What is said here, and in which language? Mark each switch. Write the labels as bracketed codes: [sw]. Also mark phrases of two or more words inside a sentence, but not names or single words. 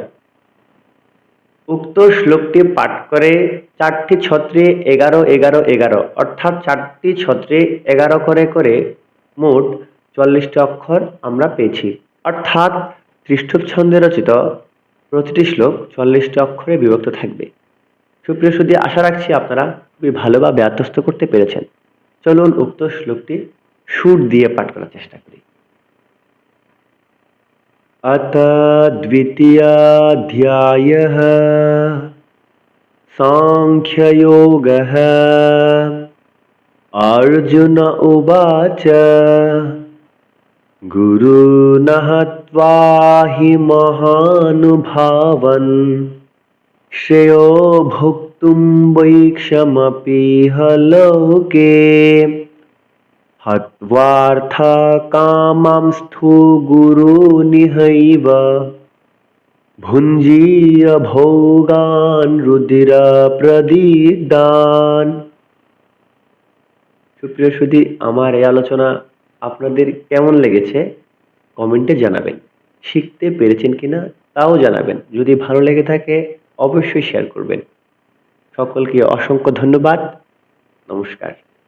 [bn] উক্ত শ্লোকটি পাঠ করে 4টি ছত্রে 11 11 11, অর্থাৎ 4টি ছত্রে 11 করে করে মোট 44টি অক্ষর আমরা পেয়েছি। অর্থাৎ ত্রিষ্ঠুপ ছন্দে রচিত প্রতিটি শ্লোক 44টি অক্ষরে বিভক্ত থাকবে। সুপ্রিয় সুধী, আশা রাখছি আপনারা খুবই ভালোভাবে আত্মস্থ করতে পেরেছেন। চলুন উক্ত শ্লোকটি সুর দিয়ে পাঠ করার চেষ্টা করি। [sa] अथ द्वितीयाध्यायः सांख्ययोगः। अर्जुन उवाच गुरुन् हत्वा हि महानुभावन् श्रेयो भोक्तुं वैक्षमपीह लोके हत्वार्थ कामांस्थु गुरुनिहैव भुञ्जीय भोगान् रुधिर प्रदिग्धान्। [bn] সুপ্রিয় সুধী, আমার এই আলোচনা আপনাদের কেমন লেগেছে কমেন্টে জানাবেন। শিখতে পেরেছেন কিনা তাও জানাবেন। যদি ভালো লেগে থাকে অবশ্যই শেয়ার করবেন। সকলকে অসংখ্য ধন্যবাদ। নমস্কার।